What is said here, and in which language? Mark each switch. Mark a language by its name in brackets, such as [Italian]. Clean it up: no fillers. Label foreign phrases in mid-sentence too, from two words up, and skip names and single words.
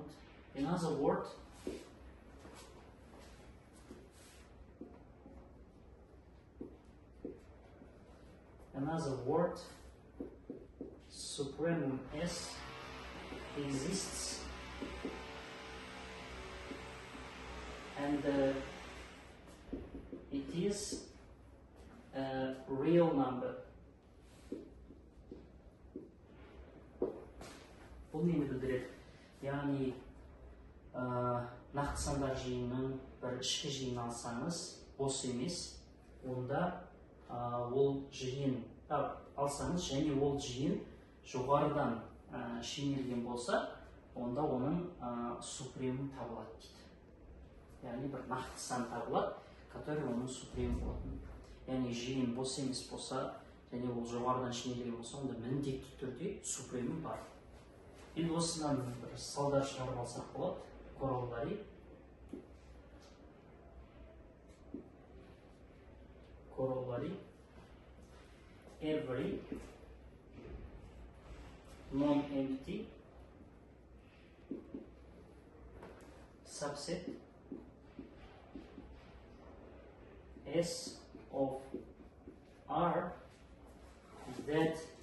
[English] In other words, supremum S exists and it is a real number. [Kazakh] Бұл нені білдіреді? Яғни нақты сандар жиынының бір ішкі жиын алсаңыз, бос емес, онда ол жиын алсаңыз және ол жиын жоғарыдан шенелген болса, онда оның супремум табылады дейді. Яғни бір нақты сан табылады, который оның супремум болатын. Яғни жиын бос емес болса, және ол жоғарыдан шенелген болса, онда міндетті түрде супремум бар. Енді осыдан бір салдар шығарып алсақ болады. [English] Corollary every non-empty subset S of R that